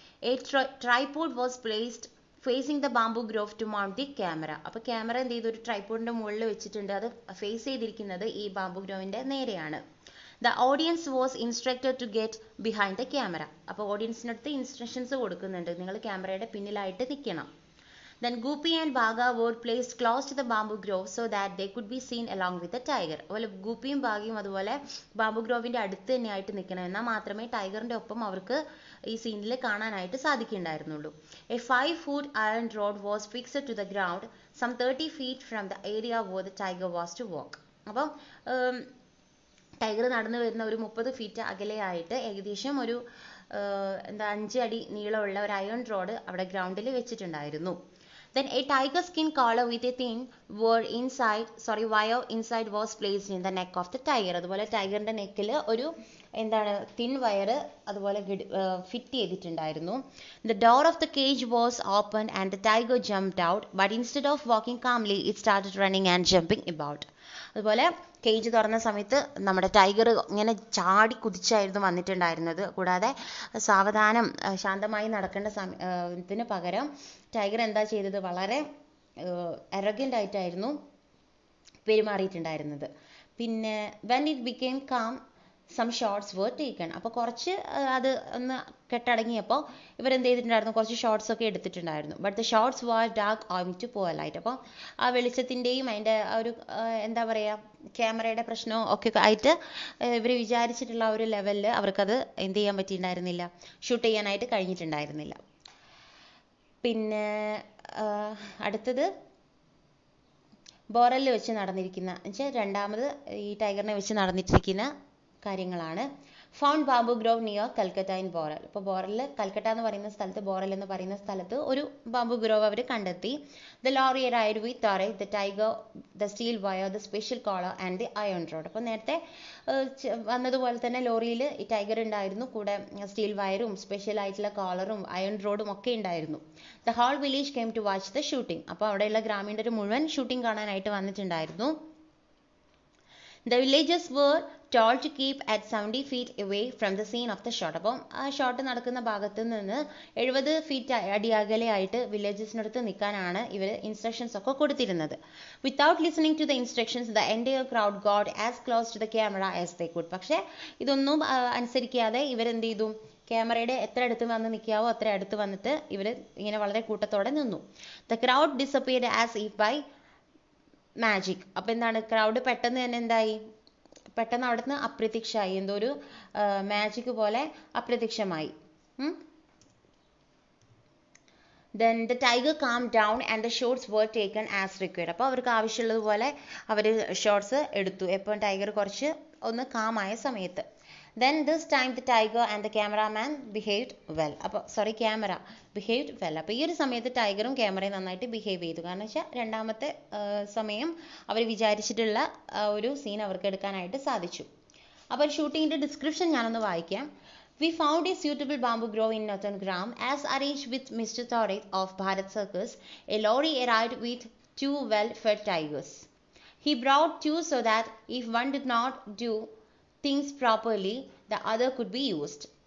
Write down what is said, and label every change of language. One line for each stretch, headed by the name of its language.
English: A tripod was placed facing the bamboo grove to mount the camera.
Malayalam: അപ്പോൾ camera എന്ത് ചെയ്തു, ഒരു ട്രൈപോഡിൻ്റെ മുകളിൽ വെച്ചിട്ടുണ്ട്. അത് ഫേസ് ചെയ്തിരിക്കുന്നത് ഈ ബാംബു ഗ്രോവിൻ്റെ നേരെയാണ്.
English: The audience was instructed to get behind the camera.
Malayalam: അപ്പോൾ ഓഡിയൻസിനടുത്ത് ഇൻസ്ട്രക്ഷൻസ് കൊടുക്കുന്നുണ്ട്, നിങ്ങൾ ക്യാമറയുടെ പിന്നിലായിട്ട് നിൽക്കണം.
English: Then Gopi and Bhaga were placed close to the bamboo grove so that they could be seen along with the tiger.
Malayalam: അതുപോലെ ഗൂപ്പിയും ഭാഗയും അതുപോലെ bamboo ഗ്രോവിൻ്റെ അടുത്ത് തന്നെയായിട്ട് നിൽക്കണം, എന്നാൽ മാത്രമേ ടൈഗറിൻ്റെ ഒപ്പം അവർക്ക് ഈ സീനിൽ കാണാനായിട്ട് സാധിക്കുന്നുണ്ടായിരുന്നുള്ളൂ.
English: A 5-foot iron rod was fixed to the ground some 30 feet from the area where the tiger was to walk.
Malayalam: അപ്പം ടൈഗർ നടന്നു വരുന്ന ഒരു 30 ഫീറ്റ് അകലെയായിട്ട് ഏകദേശം ഒരു 5 അടി നീളമുള്ള ഒരു അയൺ റോഡ് അവിടെ ഗ്രൗണ്ടിൽ വെച്ചിട്ടുണ്ടായിരുന്നു.
English: Then a tiger skin collar with a thin wire inside was placed in the neck of the tiger.
Malayalam: അതുപോലെ ടൈഗറിന്റെ നെക്കിൽ ഒരു എന്താണ് തിൻ വയർ അതുപോലെ ഫിറ്റ് ചെയ്തിട്ടുണ്ടായിരുന്നു.
English: The door of the cage was opened and the tiger jumped out, but instead of walking calmly it started running and jumping about.
Malayalam: അതുപോലെ cage തുറന്ന സമയത്ത് നമ്മുടെ ടൈഗർ ഇങ്ങനെ ചാടി കുതിച്ചായിരുന്നു വന്നിട്ടുണ്ടായിരുന്നത്. കൂടാതെ സാവധാനം ശാന്തമായി നടക്കേണ്ട സമയത്തിന് പകരം ടൈഗർ എന്താ ചെയ്തത്, വളരെ എറഗൻ്റ് ആയിട്ടായിരുന്നു പെരുമാറിയിട്ടുണ്ടായിരുന്നത്.
English: പിന്നെ when it became calm some shots were taken.
Malayalam: അപ്പോൾ കുറച്ച് അത് ഒന്ന് കെട്ടടങ്ങിയപ്പോൾ ഇവരെന്ത് ചെയ്തിട്ടുണ്ടായിരുന്നു, കുറച്ച് ഷോട്ട്സ് ഒക്കെ എടുത്തിട്ടുണ്ടായിരുന്നു.
English: But the shots were dark owing to poor light.
Malayalam: അപ്പോൾ ആ വെളിച്ചത്തിൻ്റെയും അതിൻ്റെ ആ ഒരു എന്താ പറയുക, ക്യാമറയുടെ പ്രശ്നവും ഒക്കെ ആയിട്ട് ഇവർ വിചാരിച്ചിട്ടുള്ള ആ ഒരു ലെവലിൽ അവർക്കത് എന്ത് ചെയ്യാൻ പറ്റിയിട്ടുണ്ടായിരുന്നില്ല, ഷൂട്ട് ചെയ്യാനായിട്ട് കഴിഞ്ഞിട്ടുണ്ടായിരുന്നില്ല. പിന്നെ അടുത്തത് ബോറലിൽ വെച്ച് നടന്നിരിക്കുന്ന എന്നുവെച്ചാൽ രണ്ടാമത് ഈ ടൈഗറിനെ വെച്ച് നടന്നിട്ടിരിക്കുന്ന കാര്യങ്ങളാണ്.
English: Found bamboo grove near Calcutta in Boral.
Malayalam: ഇപ്പോൾ ബോറലിൽ, കൽക്കട്ട എന്ന് പറയുന്ന സ്ഥലത്ത്, ബോറൽ എന്ന് പറയുന്ന സ്ഥലത്ത് ഒരു ബാംബു ഗ്രോവ് അവർ കണ്ടെത്തി.
English: The lorry ride with there the tiger, the steel wire, the special collar and the iron rod.
Malayalam: അപ്പോൾ നേരത്തെ വന്നതുപോലെ തന്നെ ലോറിയിൽ ഈ ടൈഗർ ഉണ്ടായിരുന്നു, കൂടെ സ്റ്റീൽ വയറും സ്പെഷ്യൽ ആയിട്ടുള്ള കോളറും അയൺ റോഡും ഒക്കെ ഉണ്ടായിരുന്നു.
English: The whole village came to watch the shooting.
Malayalam: അപ്പോൾ അവിടെയുള്ള ഗ്രാമീണർ മുഴുവൻ ഷൂട്ടിംഗ് കാണാനായിട്ട് വന്നിട്ടുണ്ടായിരുന്നു.
English: The villagers were told to keep at 70 feet away from the scene of the shot.
Malayalam: അപ്പം ആ ഷോട്ട് നടക്കുന്ന ഭാഗത്ത് നിന്ന് 70 ഫീറ്റ് അടി അകലെയായിട്ട് വില്ലേജസിനടുത്ത് നിൽക്കാനാണ് ഇവർ ഇൻസ്ട്രക്ഷൻസ് ഒക്കെ കൊടുത്തിരുന്നത്.
English: Without listening to the instructions the entire crowd got as close to the camera as they could.
Malayalam: പക്ഷേ ഇതൊന്നും അനുസരിക്കാതെ ഇവരെന്ത് ചെയ്തു, ക്യാമറയുടെ എത്ര അടുത്ത് വന്ന് നിൽക്കാവോ അത്ര അടുത്ത് വന്നിട്ട് ഇവർ ഇങ്ങനെ വളരെ കൂട്ടത്തോടെ നിന്നു.
English: The crowd disappeared as if by magic.
Malayalam: അപ്പോൾ എന്താണ്, ക്രൗഡ് പെട്ടെന്ന് തന്നെ എന്തായി, പെട്ടെന്ന് അവിടുന്ന് അപ്രത്യക്ഷമായി, എന്തോ ഒരു മാജിക് പോലെ അപ്രത്യക്ഷമായി.
English: Then the tiger calmed down and the shots were taken as required.
Malayalam: അപ്പോൾ അവർക്ക് ആവശ്യമുള്ളതുപോലെ അവർ ഷോട്ട്സ് എടുത്തു, എപ്പോൾ ടൈഗർ കുറച്ച് ഒന്ന് കാമായ സമയത്ത്.
English: Then this time the tiger and the cameraman behaved well.
Malayalam: അപ്പോൾ ക്യാമറ
English: behaved well.
Malayalam: അപ്പോൾ ഈ ഒരു സമയത്ത് ടൈഗറും ക്യാമറയും നന്നായിട്ട് ബിഹേവ് ചെയ്തു. കാരണം വെച്ചാൽ രണ്ടാമത്തെ സമയം അവർ വിചാരിച്ചിട്ടുള്ള ഒരു സീൻ അവർക്ക് എടുക്കാനായിട്ട് സാധിച്ചു. അപ്പോൾ ഷൂട്ടിങ്ങിൻ്റെ ഡിസ്ക്രിപ്ഷൻ ഞാനൊന്ന് വായിക്കാം.
English: We found a suitable bamboo grove in Northern Gram. As arranged with Mr. Thorit of Bharat Circus, a lorry arrived with 2 well-fed tigers. He brought 2 so that if one did not do things properly, the other could be used.